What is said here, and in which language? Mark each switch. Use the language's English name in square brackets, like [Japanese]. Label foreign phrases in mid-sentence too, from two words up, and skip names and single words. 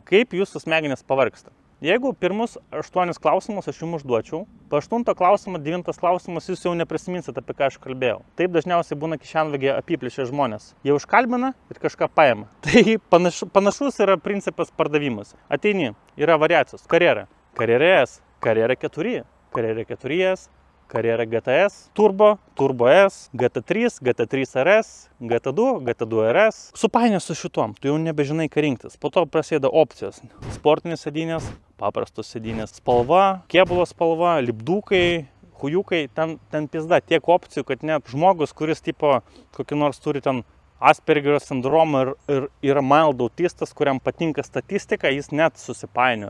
[Lithuanian] Kaip jūsų smegenys pavargsta? Jeigu pirmus 8 klausimus aš jums užduočiau, po 8 klausimą, 9 klausimus jūs jau neprisiminsit, apie ką aš kalbėjau. Taip dažniausiai būna kišenvagė apiplėšę žmonės. Jie užkalbina ir kažką paima. Tai panašus yra principas pardavimas. Ateini, yra variacijos. Carrera, Carrera S, Carrera 4, Carrera 4S, Carrera GTS, Turbo, Turbo S, GT3, GT3 RS, GT2, GT2 RS. Supainė su šituom, tu jau nebežinai, ką rinktis. Po to prasideda opcijos. Sportinės sėdynės, paprastos sėdynės, spalva, kėbulo spalva, lipdukai, hujukai, ten pizda tiek opcijų, kad net žmogus, kuris tipo kokį nors turi ten Aspergerio sindromą ir yra mild autistas, kuriam patinka statistika, jis net susipainioja.